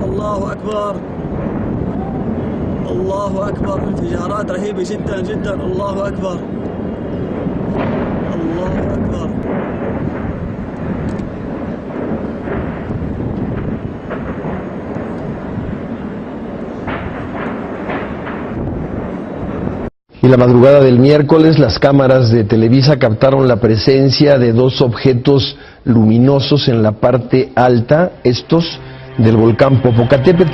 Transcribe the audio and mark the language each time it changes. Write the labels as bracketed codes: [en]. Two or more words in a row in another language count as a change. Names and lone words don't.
[ar] الله أكبر الله أكبر. انفجارات رهيبة جدا جدا. الله أكبر الله أكبر. [es] Y la madrugada del miércoles, las cámaras de Televisa captaron la presencia de 2 objetos luminosos en la parte alta, estos del volcán Popocatépetl.